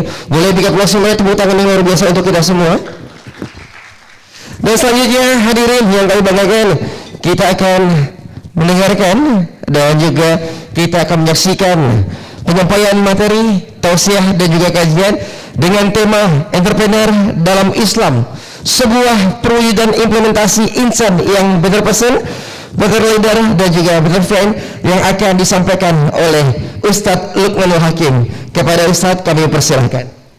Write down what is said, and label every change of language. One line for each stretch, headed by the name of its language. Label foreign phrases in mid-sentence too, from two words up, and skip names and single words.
Indonesian: Boleh berikan semuanya tepuk tangan yang luar biasa untuk kita semua. Dan selanjutnya hadirin yang kami banggakan, kita akan mendengarkan dan juga kita akan menyaksikan penyampaian materi, tausiah dan juga kajian dengan tema Entrepreneur dalam Islam, sebuah perwujudan implementasi insan yang
English: better person, better leader,
Indonesian: dan juga
English: better friend
Indonesian: yang akan disampaikan oleh Ustadz Luqmanul Hakim. Kepada Ustadz kami persilahkan.